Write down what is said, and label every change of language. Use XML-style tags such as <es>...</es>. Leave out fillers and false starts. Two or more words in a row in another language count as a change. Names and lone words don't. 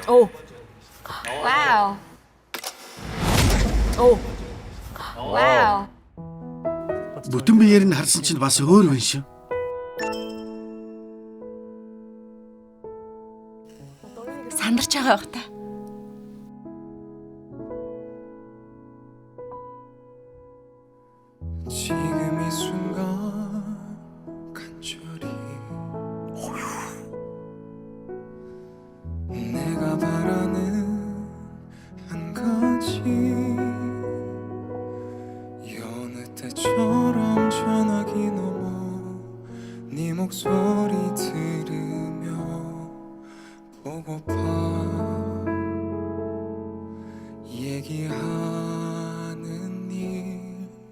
<mn>Вау. Вау. Бүтэн биеэр нь харсан чинь бас өөр байна шүү. Сандарч байгаа байх та.</mn> <ko>지금 이 순간 간절히 내가 바라는 한 가지 여느 때처럼 전화기 넘어 네 목소리 들으며 보고파 얘기하는 일</ko>